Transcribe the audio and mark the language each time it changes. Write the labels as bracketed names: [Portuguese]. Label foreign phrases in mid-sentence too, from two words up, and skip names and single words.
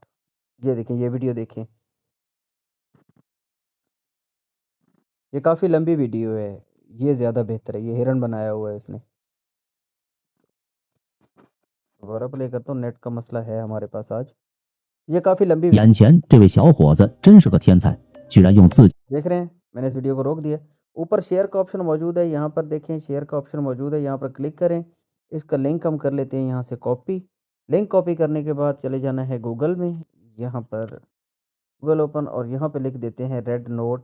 [Hindi] ये देखें, ये वीडियो देखें। ये काफ़ी लंबी वीडियो है। ये ज़्यादा बेहतर है। ये हिरन बनाया हुआ है इसने। दोबारा प्ले करता हूँ, नेट का मसला है हमारे पास आज। ये काफ़ी लंबी वीडियो [Chinese] 眼前这位小伙子真是个天才，居然用自己 [Hindi] देख रहे हैं, मैंने इस वीडियो को रोक दिया। ऊपर शेयर का ऑप्शन मौजूद है, यहाँ पर देखें शेयर का ऑप्शन मौजूद है, यहाँ पर क्लिक करें। इसका लिंक हम कर लेते हैं यहाँ से कॉपी। लिंक कॉपी करने के बाद चले जाना है गूगल में, यहाँ पर गूगल ओपन और यहाँ पे लिख देते हैं रेड नोट।